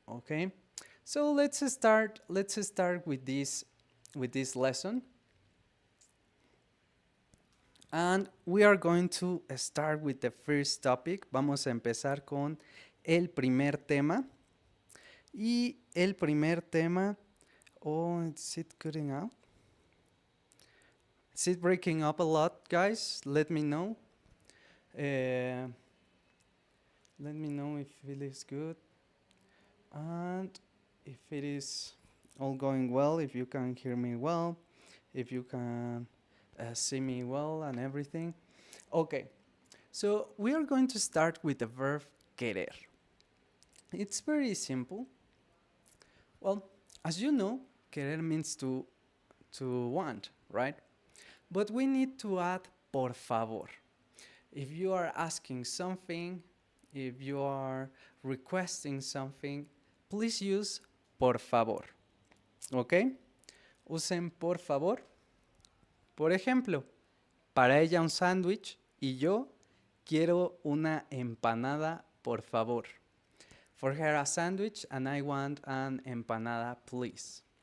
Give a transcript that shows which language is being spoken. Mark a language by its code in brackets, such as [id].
[en] Okay, so let's start with this lesson. And we are going to start with the first topic. [es] Vamos a empezar con el primer tema. Y el primer tema, [en] is it cutting out? Is it breaking up a lot, guys? Let me know. Let me know if it is good. And if it is all going well, if you can hear me well, if you can see me well and everything. Okay, so we are going to start with the verb querer. It's very simple. Well, as you know, querer means to want, right? But we need to add por favor. If you are asking something, if you are requesting something, please use por favor. [es] Okay? Usen por favor. Por ejemplo, para ella un sándwich y yo quiero una empanada, por favor. [en] For her a sandwich and I want an empanada, please.